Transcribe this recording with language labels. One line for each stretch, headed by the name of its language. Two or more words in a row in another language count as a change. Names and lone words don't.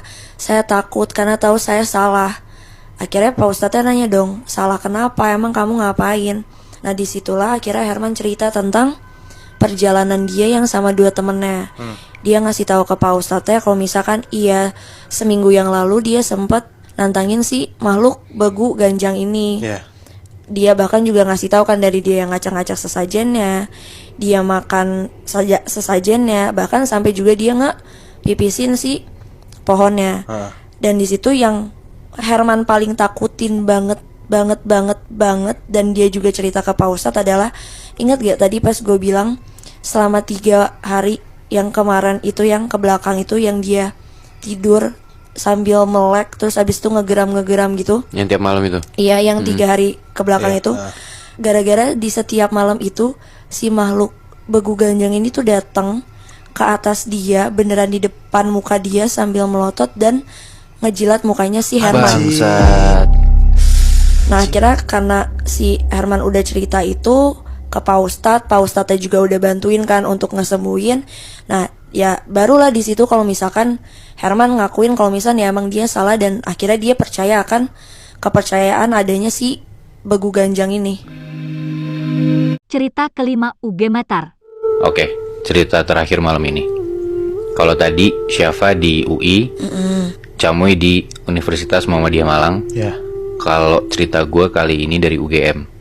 Indonesian: Saya takut karena tahu saya salah. Akhirnya Pak Ustadznya nanya dong, salah kenapa? Emang kamu ngapain? Nah disitulah akhirnya Herman cerita tentang perjalanan dia yang sama dua temennya. Dia ngasih tahu ke Pak Ustadznya kalau misalkan iya seminggu yang lalu dia sempat nantangin si makhluk begu ganjang ini. Dia bahkan juga ngasih tahu kan dari dia yang ngacak-ngacak sesajennya, dia makan saja sesajennya, bahkan sampai juga dia pipisin si pohonnya. Dan di situ yang Herman paling takutin banget dan dia juga cerita ke Pak Ustadz adalah, ingat gak tadi pas gue bilang selama 3 hari yang kemarin itu yang ke belakang itu yang dia tidur sambil melek terus abis itu ngegeram gitu. Yang tiap malam itu? Iya, yang 3 hari ke belakang itu. Gara-gara di setiap malam itu si makhluk begu ganjang ini tuh datang ke atas dia, beneran di depan muka dia sambil melotot dan ngejilat mukanya si Herman. Nah akhirnya karena si Herman udah cerita itu ke Pak Ustadznya juga udah bantuin kan untuk ngesembuhin. Nah ya barulah di situ kalau misalkan Herman ngakuin kalau misalnya emang dia salah dan akhirnya dia percaya akan kepercayaan adanya si begu ganjang ini. Cerita kelima UG Matar. Oke, cerita terakhir malam ini. Kalau tadi Syafa di UI, Camuy di Universitas Muhammadiyah Malang. Kalau cerita gue kali ini dari UGM.